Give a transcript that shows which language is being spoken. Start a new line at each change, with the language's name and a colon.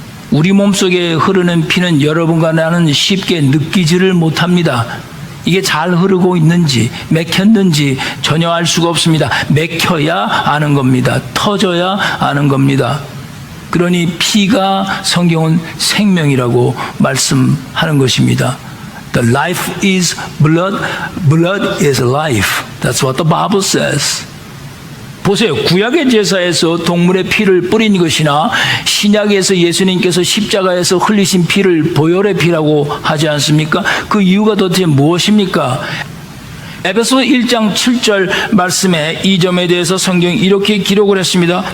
Korean: 우리 몸속에 흐르는 피는 여러분과 나는 쉽게 느끼지를 못합니다. 이게 잘 흐르고 있는지 맥혔는지 전혀 알 수가 없습니다. 맥혀야 아는 겁니다. 터져야 아는 겁니다. 그러니 피가 성경은 생명이라고 말씀하는 것입니다.
English: The life is blood, blood is life. That's what the Bible says.
Korean: 보세요. 구약의 제사에서 동물의 피를 뿌린 것이나 신약에서 예수님께서 십자가에서 흘리신 피를 보혈의 피라고 하지 않습니까? 그 이유가 도대체 무엇입니까? 에베소 1장 7절 말씀에 이 점에 대해서 성경이 이렇게 기록을 했습니다.